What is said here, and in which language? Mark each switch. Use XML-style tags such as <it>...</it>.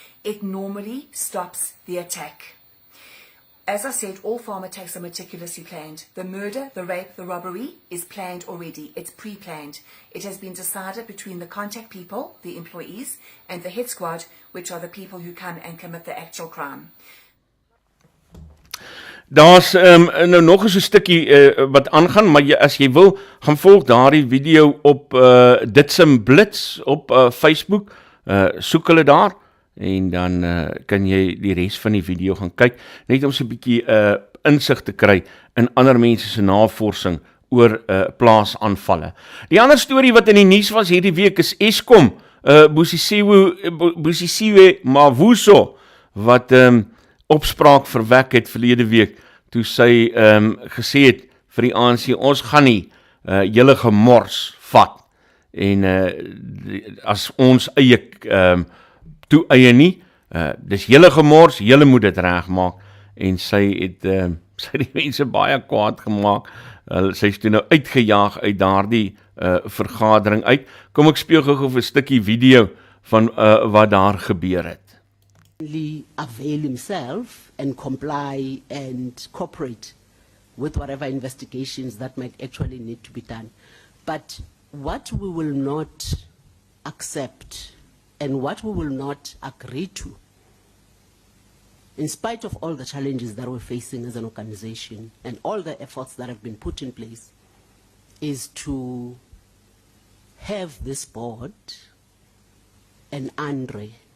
<en>It normally stops the attack. As I said, all farm attacks are meticulously planned. The murder, the rape, the robbery is planned already. It's pre-planned. It has been decided between the contact people, the employees, and the hit squad, which are the people who come and commit the actual crime.</en> <af>Daar's nou nog eens 'n stukkie wat aangaan, maar as jy wil, gaan volg daardie video op Ditsim Blitz op Facebook, soek hulle daar, en dan kan jy die res van die video gaan kyk, net om so 'n bietjie insig te kry in ander mense se navorsing oor plaasaanvalle. Die ander storie wat in die nuus was hierdie week is Eskom, Busisiwe Mavuso, wat opspraak verwek het verlede week, toe sy gesê het vir die ANC, ons gaan nie julle gemors vat, en as ons eie toe-eie nie, dis julle gemors, julle moet dit regmaak, en sy het die mense baie kwaad gemaak, sy is toe nou uitgejaag uit daardie vergadering uit. Kom ek speel gou 'n stukkie video van wat daar gebeur het.</af> <en>Avail himself and comply and cooperate with whatever investigations that might actually need to be done. But what we will not accept and what we will not agree to, in spite of all the challenges that we're facing as an organization and all the efforts that have been put in place, is to have this board and Andre</en>